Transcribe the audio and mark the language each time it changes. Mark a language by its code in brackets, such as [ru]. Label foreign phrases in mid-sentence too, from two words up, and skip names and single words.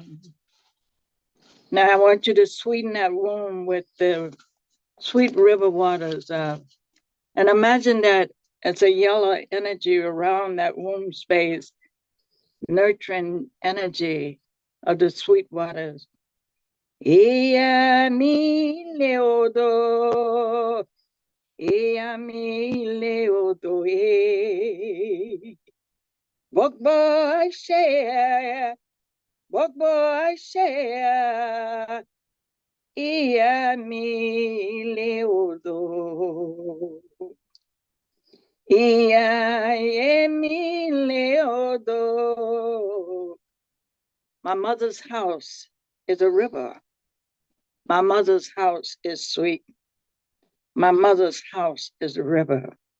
[en] Now I want you to sweeten that room with the sweet river waters. And imagine that it's a yellow energy around that womb space, nurturing energy of the sweet waters. [yo] Ia mi leodo, ia mi leodo, Bogbo share, Bogbo share, ia mi leodo. [en] My mother's house is a river. My mother's house is sweet. My mother's house is a river.